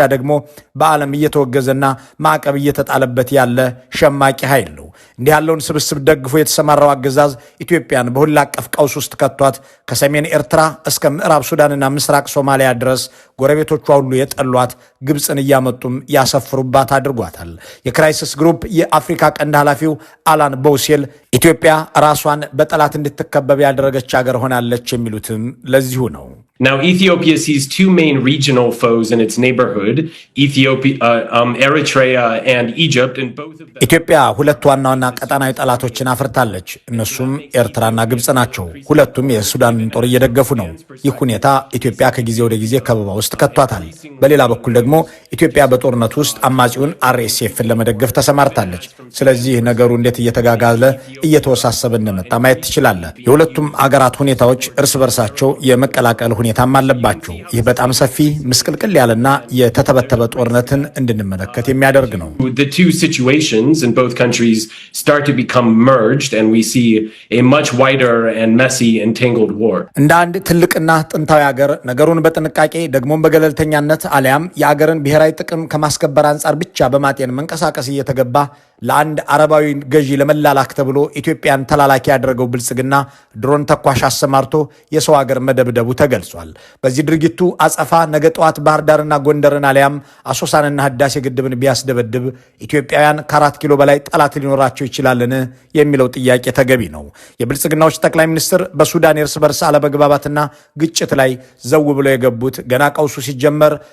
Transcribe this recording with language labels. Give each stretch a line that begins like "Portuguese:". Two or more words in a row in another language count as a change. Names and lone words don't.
Amharic: ደግሞ በዓለም እየተወገዘና ማዕቀብ እየተጣለበት ያለ ሸማቂ ኃይል ነው። እንዲህ ያለውን ስብስብ ደግፎ የተሰማራው አገዛዝ ኢትዮጵያን በሁሉ አቀፍ ቀውስ ውስጥ ከቷት ከሰሜን ኤርትራ እስከ ምዕራብ ሱዳንና ምስራቅ ሶማሊያ ድረስ ጎረቤቶቿ ሁሉ የጠሏት ግብፅን እያመጡም ያሰፍሩባት አድርጓታል። የክራይሲስ ግሩፕ የአፍሪካ ቀንድ ኃላፊው አላን ቦውሴል ኢትዮጵያ ራሷን በጠላት እንድትከበብ ያደረገች ሀገር ሆናለች የሚሉትም ለዚሁ ነው።
English: Now, Ethiopia sees two main regional foes in its neighborhood, Eritrea and Egypt, and both of them...
Amharic: ኢትዮጵያ ሁለት ዋና ዋና ቀጠናዊ ጠላቶችን አፍርታለች። እነሱም ኤርትራና ግብፅ ናቸው። ሁለቱም የሱዳንን ጦር እየደገፉ ነው። ይህ ሁኔታ ኢትዮጵያ ከጊዜ ወደ ጊዜ ከበባ ውስጥ ከቷታል። በሌላ በኩል ደግሞ ኢትዮጵያ በጦርነቱ ውስጥ አማጺውን RSFን ለመደገፍ ተሰማርታለች። ስለዚህ ነገሩ እንዴት እየተጋጋለ እየተወሳሰበ እንደመጣ ማየት ትችላለህ። የሁለቱም አገራት ሁኔታዎች እርስ በርሳቸው የመቀላቀል ሁኔታም አለባቸው። ይህ በጣም ሰፊ ምስቅልቅል ያለና የተተበተበ ጦርነትን እንድንመለከት የሚያደርግ ነው።
English: The two situations in both countries start to become merged and we see a much wider and messy entangled war.
Amharic: እንደ አንድ ትልቅና ጥንታዊ ሀገር ነገሩን በጥንቃቄ ደግሞም በገለልተኛነት አሊያም የአገርን ብሔራዊ ጥቅም ከማስከበር አንጻር ብቻ በማጤን መንቀሳቀስ እየተገባ ለአንድ አረባዊ ገዢ ለመላላክ ተብሎ ኢትዮጵያን ተላላኪ ያደረገው ብልጽግና ድሮን ተኳሽ አሰማርቶ የሰው ሀገር መደብደቡ ተገልጿል። በዚህ ድርጊቱ አጸፋ ነገ ጠዋት ባህር ዳርና ጎንደርን አሊያም አሶሳንና ህዳሴ ግድብን ቢያስደበድብ ኢትዮጵያውያን ከ4 ኪሎ በላይ ጠላት ሊኖራቸው ይችላልን የሚለው ጥያቄ ተገቢ ነው። የብልጽግናዎች ጠቅላይ ሚኒስትር በሱዳን የእርስ በርስ አለመግባባትና ግጭት ላይ ዘው ብለው የገቡት ገና ቀውሱ ሲጀመር